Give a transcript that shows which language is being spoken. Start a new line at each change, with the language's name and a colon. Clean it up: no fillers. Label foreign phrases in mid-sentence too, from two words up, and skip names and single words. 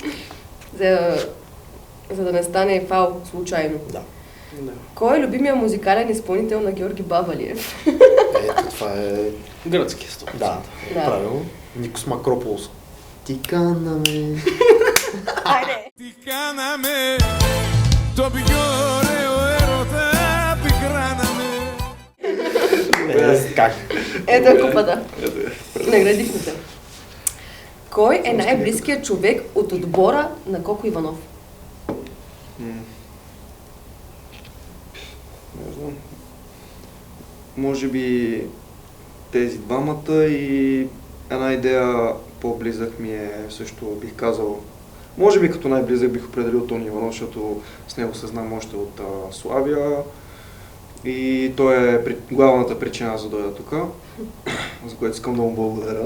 Bulgarian: За да не стане фал случайно. Да. Да. Кой е любимия музикален изпълнител на Георги Бабалиев? Ето, това е... Гръцки стоп. Да, Да. правилно. Никос Макрополос.
Greek: Τι κάναμε.
Bulgarian: Айде!
Greek: Τι κάναμε, το πιο ωραίο έρωτα πικράναμε.
Bulgarian: Как? Ето е купата. Наградихме те. Кой е най-близкият човек от отбора на Коко Иванов? Не знам. Може би тези двамата и една идея по-близък ми е също, бих казал, може би като най-близък бих определил Тони Иванов, защото с него се знам още от Славия и той е главната причина за да дойда тук, за което искам да му благодаря.